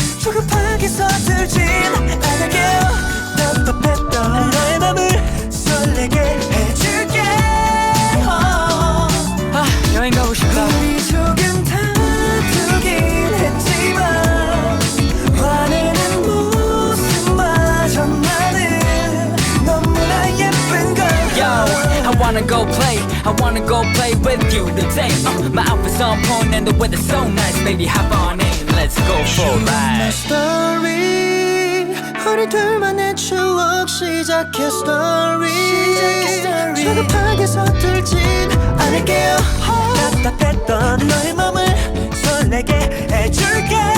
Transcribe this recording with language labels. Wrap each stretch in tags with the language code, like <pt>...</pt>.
<ko>조급하게 서툴진 않을게. 답답했던 너의 맘을 설레게 해줄게. 여행 가고 싶다. 우리 조금 다투긴 했지만 화내는 모습마저 나는 너무나 예쁜 걸.</ko> <en>Yo, I wanna go play with you today. My outfit's on point and the weather's so nice. Baby, hop on in, let's go for a My ride. story.</en> <ko>우리 둘만의 추억 시작해 story. 조급하게 서툴진 않을게요. 답답했던 너의 맘을 설레게 해줄게.</ko>